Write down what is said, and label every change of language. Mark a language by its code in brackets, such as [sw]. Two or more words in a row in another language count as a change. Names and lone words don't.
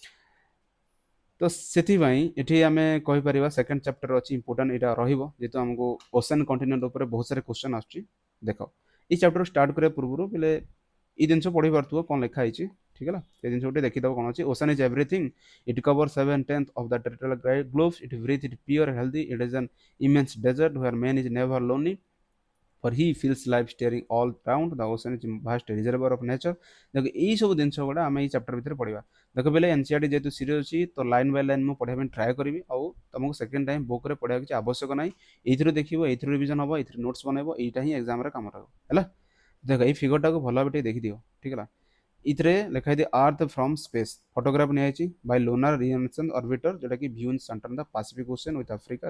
[or] ତ ସେଥିପାଇଁ ଏଠି ଆମେ କହିପାରିବା [en] second chapter [or] ଅଛି ଇମ୍ପୋର୍ଟାଣ୍ଟ, ଏଇଟା ରହିବ ଯେହେତୁ ଆମକୁ [en] ocean continent [or] ଉପରେ ବହୁତ ସାରା କ୍ୱେଶ୍ଚନ୍ ଆସୁଛି। ଦେଖ, ଏଇ [en] chapter start [or] କରିବା ପୂର୍ବରୁ ବୋଲେ ଏଇ ଜିନିଷ ପଢ଼ି ପାରୁଥିବ କ'ଣ ଲେଖା ହେଇଛି, ଠିକ୍ ହେଲା। ସେ ଜିନିଷ ଗୋଟେ ଦେଖିଦେବ କ'ଣ ଅଛି। [en] Ocean is everything, it cover 7/10 of the territorial globe, it breathe, it pure healthy, it is an immense desert where man is never lonely for he feels life staring all round, the ocean is vast reservoir of nature। [or] ଦେଖ, ଏଇ ସବୁ ଜିନିଷ ଗୁଡ଼ା ଆମେ ଏଇ ଚାପ୍ଟର ଭିତରେ ପଢ଼ିବା। ଦେଖ ବେଲେ ଏନସିଆରଟି ଯେହେତୁ ସିରିୟସ୍ ଅଛି, ତ [en] line by line [or] ମୁଁ ପଢ଼ିବା ପାଇଁ ଟ୍ରାଏ କରିବି। ଆଉ ତୁମକୁ [en] second time [or] ବୁକ୍ରେ ପଢ଼ିବା କିଛି ଆବଶ୍ୟକ ନାହିଁ। ଏଇଥିରୁ ଦେଖିବ, ଏଇଥିରୁ ରିଭିଜନ୍ ହେବ, ଏଇଥିରୁ ନୋଟ୍ସ ବନେଇବ, ଏଇଟା ହିଁ ଏକ୍ଜାମ୍ରେ କାମ ରହିବ ହେଲା। ଦେଖ, ଏଇ ଫିଗରଟାକୁ ଭଲ ଭାବେ ଟିକେ ଦେଖିଦିଅ, ଠିକ୍ ହେଲା। ଏଥିରେ ଲେଖା ହେଇଛି [en] Earth from space, [or] ଫଟୋଗ୍ରାଫ ନିଆଯାଇଛି [en] by Lunar Reconnaissance Orbiter, [or] ଯୋଉଟାକି [en] view in center of the Pacific Ocean with Africa.